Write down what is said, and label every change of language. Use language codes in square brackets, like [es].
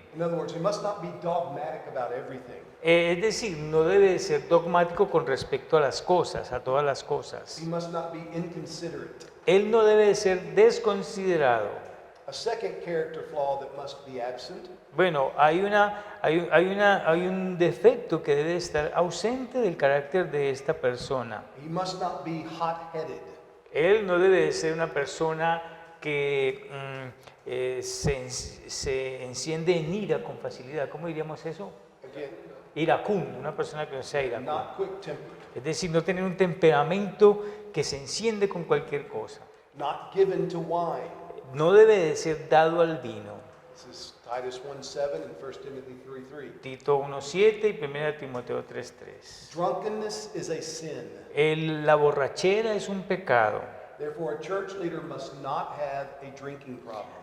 [en] in other words, he must not be dogmatic about everything. [es] Es decir, no debe ser dogmático con respecto a las cosas, a todas las cosas. [en] He must not be inconsiderate. [es] Él no debe de ser desconsiderado. [en] A second character flaw that must be absent [es] Bueno, hay un defecto que debe estar ausente del carácter de esta persona. [en] he must not be hot-headed. [es] Él no debe de ser una persona que se enciende en ira con facilidad. ¿Cómo diríamos eso? [en] Again, [es] Iracundo, una persona que no sea iracundo. [en] not quick-tempered, [es] Es decir, no tener un temperamento que se enciende con cualquier cosa. [en] not given to wine. [es] No debe de ser dado al vino. [en] This is Titus 1:7 and 1 Timothy 3:3. [es] Tito 1:7 y 1 Timoteo 3:3. [en] Drunkenness is a sin. [es] La borrachera es un pecado. [en] Therefore, a church leader must not have a drinking problem.